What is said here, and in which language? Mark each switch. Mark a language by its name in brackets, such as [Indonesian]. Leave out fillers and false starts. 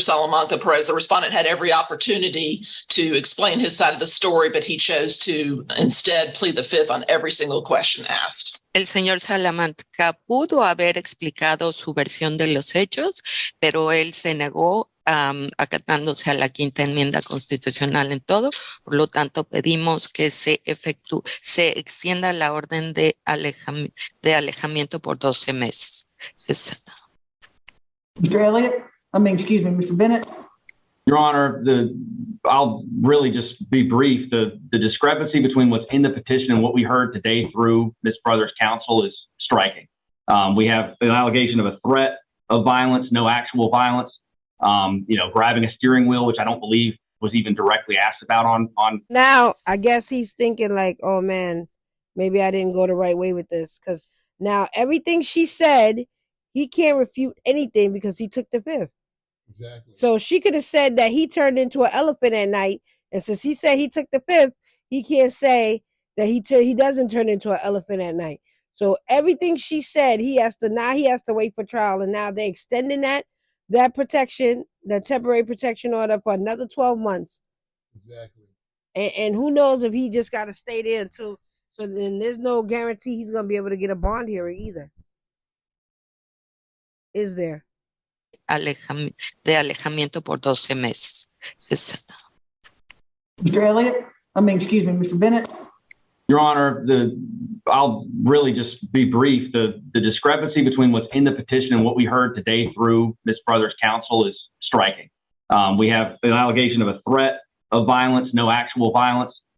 [English] Salamanca Perez, the respondent, had every opportunity to explain his side of the story, but he chose to instead plead the fifth on every single question asked. [Spanish] El señor Salamanca pudo haber explicado su versión de los hechos, pero él se negó, acatándose a la quinta enmienda constitucional en todo. Por lo tanto, pedimos que se extienda la orden de alejamiento por 12 meses. [English] Mr. Elliott, excuse me, Mr. Bennett. Your Honor, I'll really just be brief. The discrepancy between what's in the petition and what we heard today through Ms. Brother's counsel is striking. We have an allegation of a threat of violence, no actual violence. Grabbing a steering wheel, which I don't believe was even directly asked about on. Now, I guess he's thinking like, oh man, maybe I didn't go the right way with this. Because now everything she said, he can't refute anything because he took the fifth. Exactly. So she could have said that he turned into an elephant at night. And since he said he took the fifth, he can't say that he doesn't turn into an elephant at night. So everything she said, he has to wait for trial. And now they're extending that protection, that temporary protection order for another 12 months. Exactly. And who knows if he just got to stay there too. So then there's no guarantee he's going to be able to get a bond hearing either. Is there? [Spanish] De alejamiento por 12 meses. [English] Mr. Elliott, excuse me, Mr. Bennett. Your Honor, I'll really just be brief. The discrepancy between what's in the petition and what we heard today through Ms. Brother's counsel is striking. We have an allegation of a threat of violence, no actual violence.